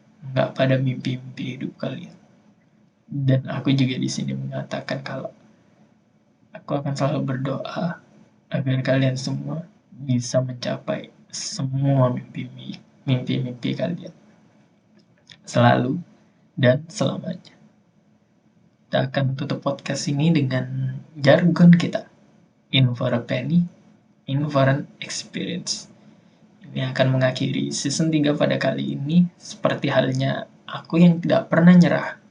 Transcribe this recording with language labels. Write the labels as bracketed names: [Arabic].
[Indonesian] Nggak pada mimpi-mimpi hidup kalian. Dan aku juga di sini mengatakan kalau aku akan selalu berdoa agar kalian semua bisa mencapai semua mimpi-mimpi kalian. Selalu dan selamanya. Kita akan tutup podcast ini dengan jargon kita. [English] In for a penny, in for an experience. [Indonesian] Ini akan mengakhiri season 3 pada kali ini. Seperti halnya aku yang tidak pernah nyerah.